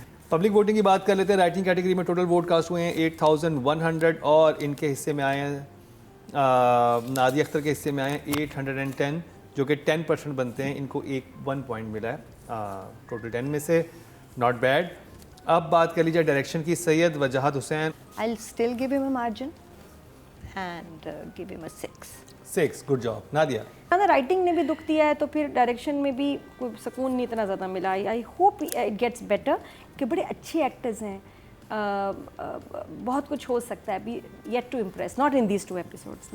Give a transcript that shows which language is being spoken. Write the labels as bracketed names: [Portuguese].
[Hindi] Public voting की बात कर लेते हैं. राइटिंग कैटेगरी में टोटल वोट कास्ट हुए हैं 8100 और इनके हिस्से में आए हैं नादिया अख्तर के हिस्से में आए हैं 810 जो कि 10% बनते हैं. इनको 1 पॉइंट मिला है टोटल 10 में से. Not bad. अब बात कर लीजिए डायरेक्शन की. सैयद वजाहत Hussain. [English] I'll still give him a margin and give him a 6. [Hindi] 6. Good job. Nadia. ज़्यादा राइटिंग ने भी दुख दिया है तो फिर डायरेक्शन में भी कोई सुकून नहीं इतना ज़्यादा मिला. [English] I hope it gets better [Hindi] कि बड़े अच्छे एक्टर्स हैं. बहुत कुछ हो सकता है अभी. [English] Yet to impress not in these 2 episodes.